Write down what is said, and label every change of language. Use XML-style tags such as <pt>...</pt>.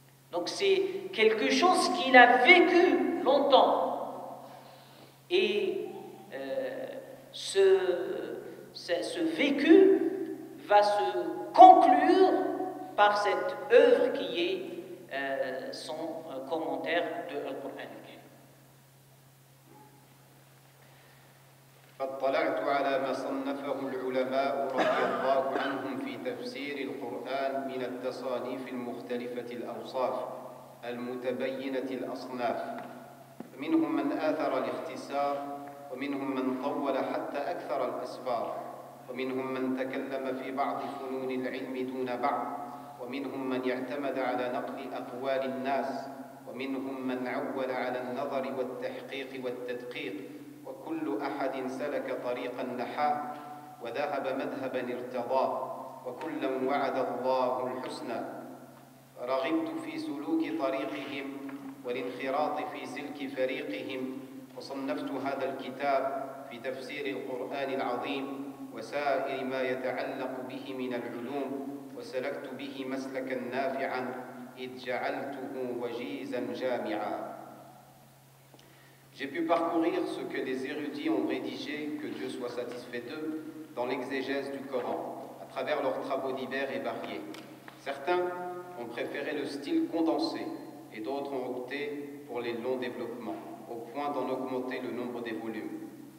<fr>Donc c'est quelque chose qu'il a vécu longtemps et ce vécu va se conclure par cette œuvre qui est son commentaire de Al-Qur'an.</fr> <ar>فاطلعت على ما صنفه العلماء رضي الله عنهم في تفسير القرآن من التصانيف المختلفة الأوصاف المتبينة الأصناف، منهم من آثر الاختصار، ومنهم من طول حتى أكثر الأسفار، ومنهم من تكلم في بعض فنون العلم دون بعض، ومنهم من اعتمد على نقل أقوال الناس، ومنهم من عول على النظر والتحقيق والتدقيق، وكل أحد سلك طريقا نحاه وذهب مذهبا ارتضاه، وكلا وعد الله الحسنى. رغبت في سلوك طريقهم والانخراط في سلك فريقهم، وصنفت هذا الكتاب في تفسير القرآن العظيم وسائر ما يتعلق به من العلوم، وسلكت به مسلكا نافعا إذ جعلته وجيزا جامعا.</ar> <fr>J'ai pu parcourir ce que les érudits ont rédigé, que Dieu soit satisfait d'eux, dans l'exégèse du Coran, à travers leurs travaux divers et variés. Certains ont préféré le style condensé, et d'autres ont opté pour les longs développements, au point d'en augmenter le nombre des volumes.</fr>